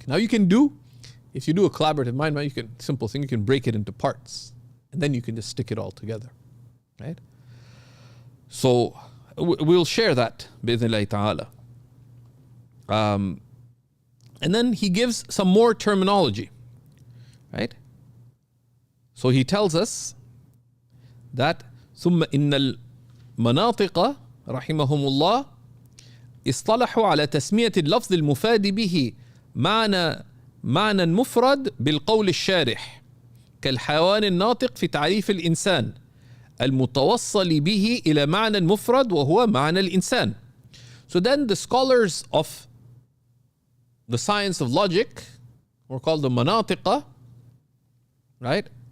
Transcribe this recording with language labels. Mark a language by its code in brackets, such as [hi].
[en] Now if you do a collaborative mind map, you can break it into parts, and then you can just stick it all together, right? So we'll share that [ar] bi'idhnillahi ta'ala. [en] And then he gives some more terminology, right? So he tells us that [ar] ثم إن المناطق رحمهم الله اصطلحوا على تسمية اللفظ المفاد به معنى معنى مفرد بالقول الشارح كالحيوان الناطق في تعريف الإنسان المتوصل به إلى معنى مفرد وهو معنى الإنسان. [en] So then the scholars of the science of logic, or called the manatiqa, right?